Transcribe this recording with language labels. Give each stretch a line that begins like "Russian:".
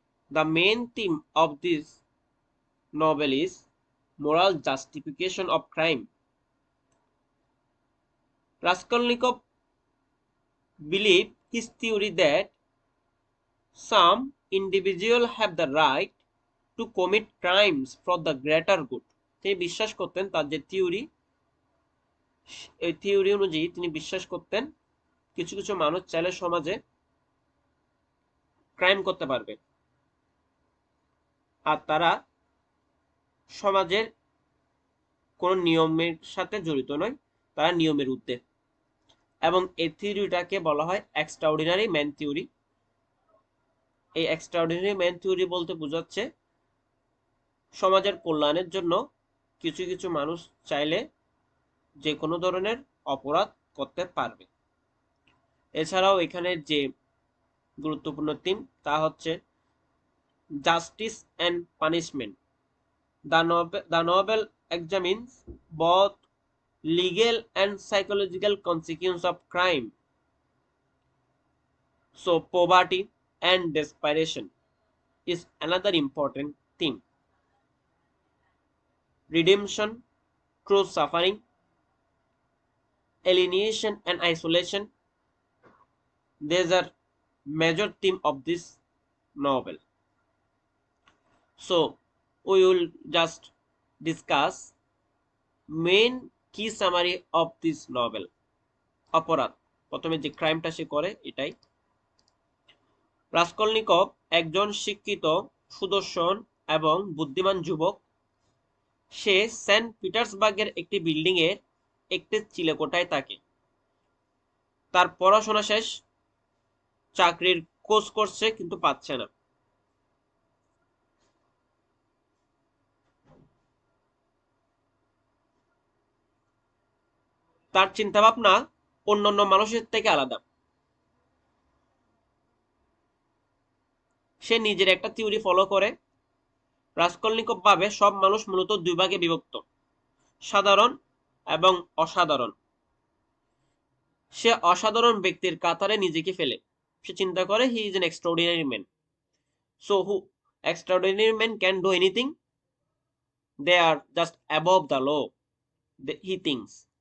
English: The main theme of this novel is moral justification of crime. Raskolnikov believed his theory that some individuals have the right to commit crimes for the greater good.
Bangla: তিনি বিশ্বাস করতেন, তার যে theory অনুযায়ী তিনি বিশ্বাস করতেন কিছু কিছু মানুষ চাইলে সমাজে ক্রাইম করতে পারবে, আর তারা সমাজের কোন নিয়মের সাথে জড়িত নয়, তারা নিয়মের ঊর্ধ্বে। এবং এই থিওরিটাকে বলা হয় এক্সট্রাঅর্ডিনারি ম্যান থিওরি। এই এক্সট্রাঅর্ডিনারি ম্যান থিওরি বলতে বোঝাচ্ছে সমাজের কল্যাণের জন্য কিছু কিছু মানুষ চাইলে যে কোনো ধরনের অপরাধ করতে পারবে। এছাড়াও এখানে যে গুরুত্বপূর্ণ থিম তা হচ্ছে justice and punishment.
English: The novel examines both legal and psychological consequences of crime. So poverty and desperation is another important theme. Redemption through suffering, alienation and isolation, these are major theme of this novel. So we will just discuss main key summary of this novel.
Bangla: অপরাধ, প্রথমে যে ক্রাইমটা সে করে এটাই। রাস্কলনিকভ একজন শিক্ষিত, সুদর্শন এবং বুদ্ধিমান যুবক। সে সেন্ট পিটার্সবার্গের একটি বিল্ডিং এর একটি চিলেকোঠায় থাকে। তার পড়াশোনা শেষ, চাকরির খোঁজ করছে কিন্তু পাচ্ছে না। তার চিন্তা ভাবনা অন্যান্য মানুষের থেকে আলাদা। সে নিজের একটা থিওরি ফলো করে। রাস্কলনিকভ ভাবে সব মানুষ মূলত দুই ভাগে বিভক্ত, সাধারণ এবং অসাধারণ। সে অসাধারণ ব্যক্তির কাতারে নিজেকে ফেলে। সে চিন্তা করে
English: He is an extraordinary man. So who extraordinary men can do anything, they are just above the law, he thinks.